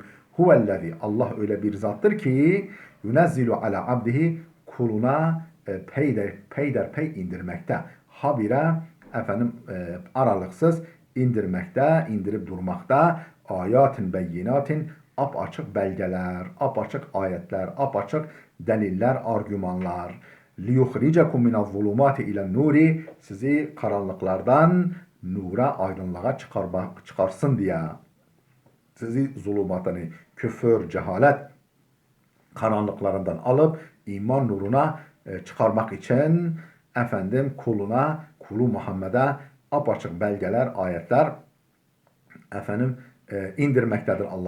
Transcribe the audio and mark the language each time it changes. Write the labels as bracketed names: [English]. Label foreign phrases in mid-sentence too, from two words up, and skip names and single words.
[Turkish] Huvellezî Allah öyle bir zattır ki [Arabic] ينزل على عبده [Turkish] kuluna peyderpey indirmekte. Habire aralıksız indirmekte, indirip durmakta. [Arabic] آيات بينات [Turkish] apaçık belgeler, apaçık ayetler, apaçık deliller, argümanlar. [Arabic] لِيُخْرِجَكُمْ مِنَ الظُّلُمَاتِ اِلَى النُّورِ [Turkish] sizi karanlıklardan nura, aydınlığa çıkarsın diye. Sizi zulümatını, küfür, cehalet karanlıklarından alıp iman nuruna çıkarmak için kulu Muhammed'e apaçık belgeler, ayetler indirmektedir Allah.